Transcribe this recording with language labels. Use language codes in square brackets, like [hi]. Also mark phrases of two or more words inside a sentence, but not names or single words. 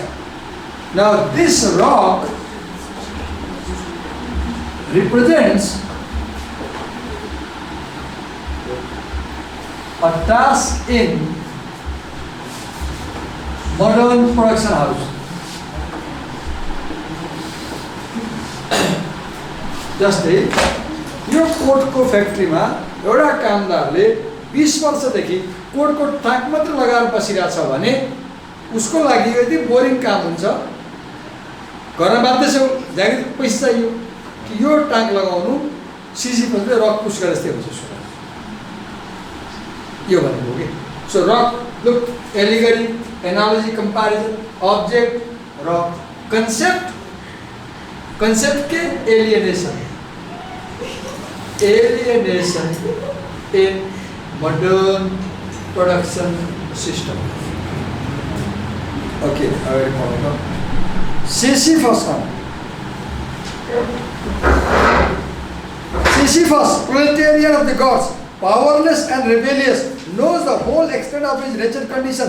[en] Now this rock represents a task in modern production house. [ne] जस्तै यो कोटको फ्याक्ट्रीमा एउटा कामदारले 20 वर्षदेखि कोटको टाक मात्र लगाएर बसिरहेछ भने उसको लागि यदि बोरिङ काम हुन्छ गर्न बाध्य छौ, जागिर पैसा चाहियो कि यो टाक लगाउनु सिसिफसले [en] rock push [ne] गरे जस्तै हुन्छ। यो भनेको के? [en] so rock, look, allegory, analogy, comparison, object, rock, concept, concept के alienation, alienation in modern production system. Okay, I will follow up. Sisyphus. Sisyphus, proletarian of the gods, powerless and rebellious, knows the whole extent of his wretched condition.